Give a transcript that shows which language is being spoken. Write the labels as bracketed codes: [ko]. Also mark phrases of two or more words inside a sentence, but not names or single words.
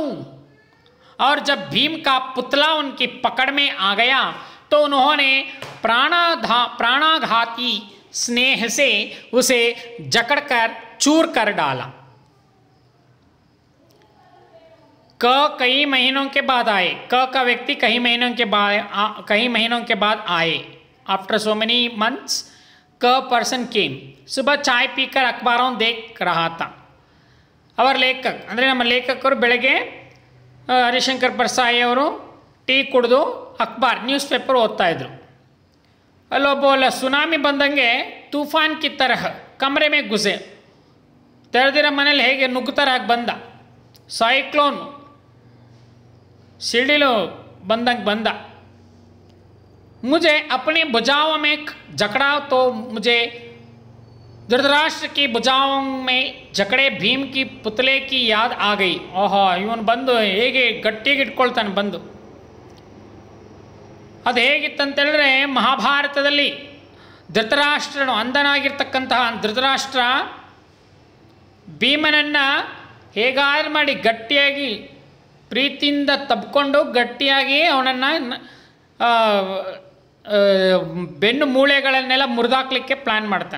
[hi] और जब भीम का पुतला उनकी पकड़ में आ गया तो उन्होंने प्राणाघाती स्नेह से उसे जकड़कर चूर कर डाला. क कई महीनों के बाद आए. क का व्यक्ति कई महीनों के बाद आए. [en] After so many months Ka person came. [hi] सुबह चाय पीकर अखबारों देख रहा था. [kn] ಅವರ ಲೇಖಕ ಅಂದರೆ ನಮ್ಮ ಲೇಖಕರು ಬೆಳಗ್ಗೆ ಹರಿಶಂಕರ್ ಪರ್ಸಾಯಿ ಅವರು ಟೀ ಕುಡಿದು ಅಖಬಾರ್ [en] news paper [kn] ಓದ್ತಾಯಿದ್ರು. ಅಲ್ಲೊಬ್ಬ ಸುನಾಮಿ ಬಂದಂಗೆ [hi] तूफ़ान की तरह कमरे में घुसे, [kn] ತೆರೆದಿರೋ ಮನೇಲಿ ಹೇಗೆ ನುಗ್ಗುತ್ತಾರೆ ಹಾಗೆ ಬಂದ. ಸೈಕ್ಲೋನ್ ಸಿಡಿಲು ಬಂದಂಗೆ ಬಂದ. [hi] मुझे अपनी भुजाओं में जकड़ा तो मुझे धृतराष्ट्र की भुजाओं में जकड़े भीम की पुतले की याद आ गई. [kn] ಓಹೋ ಇವನು ಬಂದು ಹೇಗೆ ಗಟ್ಟಿಗೆ ಇಟ್ಕೊಳ್ತಾನೆ ಬಂದು. ಅದು ಹೇಗಿತ್ತಂತೇಳಿದ್ರೆ ಮಹಾಭಾರತದಲ್ಲಿ ಧೃತರಾಷ್ಟ್ರನು ಅಂಧನಾಗಿರ್ತಕ್ಕಂತಹ ಧೃತರಾಷ್ಟ್ರ ಭೀಮನನ್ನು ಹೇಗಾದ್ರೂ ಮಾಡಿ ಗಟ್ಟಿಯಾಗಿ ಪ್ರೀತಿಯಿಂದ ತಬ್ಕೊಂಡು ಗಟ್ಟಿಯಾಗಿ ಅವನನ್ನು ಬೆನ್ನು ಮೂಳೆಗಳನ್ನೆಲ್ಲ ಮುರಿದಾಕ್ಲಿಕ್ಕೆ ಪ್ಲ್ಯಾನ್ ಮಾಡ್ತಾನೆ.